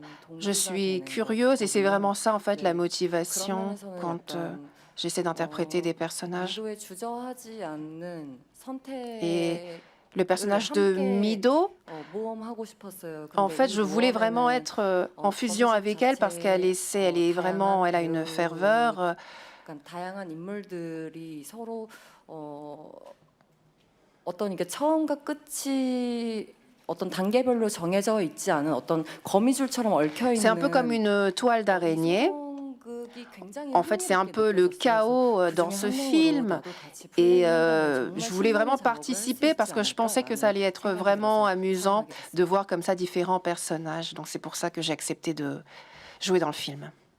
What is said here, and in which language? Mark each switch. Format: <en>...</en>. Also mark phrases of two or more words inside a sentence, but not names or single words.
<fr>Je suis curieuse et c'est vraiment ça, en fait, la motivation quand j'essaie d'interpréter des personnages. Et le personnage de Mido, en fait, je voulais vraiment être en fusion avec elle parce qu'elle elle a une ferveur.</fr> <ko>어떤 이게 처음과 끝이 어떤 단계별로 정해져 있지 않은 어떤 거미줄처럼 얽혀 있는.</ko> <fr>C'est un peu comme une toile d'araignée. En fait, c'est un peu le chaos dans ce film. Et je voulais vraiment participer parce que je pensais que ça allait être vraiment amusant de voir comme ça différents personnages. Donc c'est pour ça que j'ai accepté de jouer dans le film.</fr>